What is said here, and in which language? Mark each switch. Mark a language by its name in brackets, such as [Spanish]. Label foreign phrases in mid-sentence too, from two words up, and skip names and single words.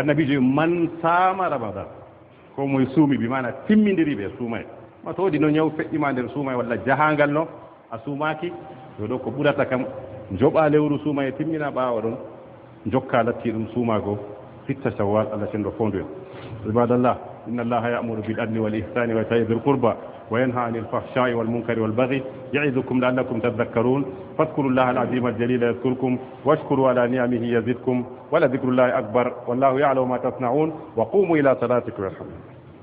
[Fula] nabijo man sama ramadan ko moye suumi bi mana timmidiri ɓe suumay ma to wodi no ñaw feƴƴima nder suumay walla jahangal no a suumaki yo ɗo ko ɓurata kam joɓa lewru suuma e timmina ɓawa ɗon jokka latti ɗum suumago sitta shawwal allah cenɗo fondu en [Arabic] عباد الله إن الله يأمر بالعدل والإحسان وإيتاء ذي القربى وينهى عن الفحشاء والمنكر والبغي يعظكم لعلكم تذكرون فاذكروا الله العظيم الجليل يذكركم واشكروا على نعمه يزدكم ولذكر الله أكبر والله يعلم ما تصنعون وقوموا إلى صلاتكم يرحمكم